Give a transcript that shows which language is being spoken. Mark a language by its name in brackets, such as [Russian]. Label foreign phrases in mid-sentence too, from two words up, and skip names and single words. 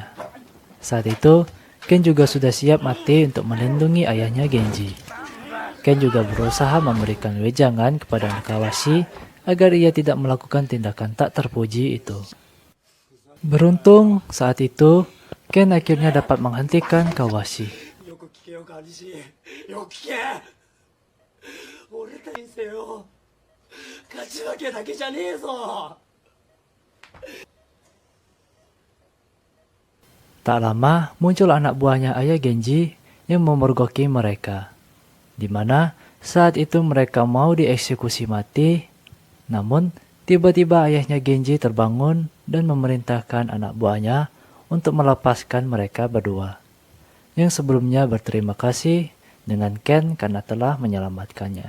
[Indonesian] Saat itu, Ken juga sudah siap mati untuk melindungi ayahnya Genji. Ken juga berusaha memberikan wejangan kepada Kawashi agar ia tidak melakukan tindakan tak terpuji itu. Beruntung, saat itu, Ken akhirnya dapat menghentikan Kawashi. [Japanese] よく聞けよカニシよく聞け俺たち人生よ勝ち負けだけじゃねえぞ [Indonesian] Tak lama, muncul anak buahnya ayah Genji yang memergoki mereka. Di mana saat itu mereka mau dieksekusi mati, namun tiba-tiba ayahnya Genji terbangun dan memerintahkan anak buahnya untuk melepaskan mereka berdua, yang sebelumnya berterima kasih dengan Ken karena telah menyelamatkannya.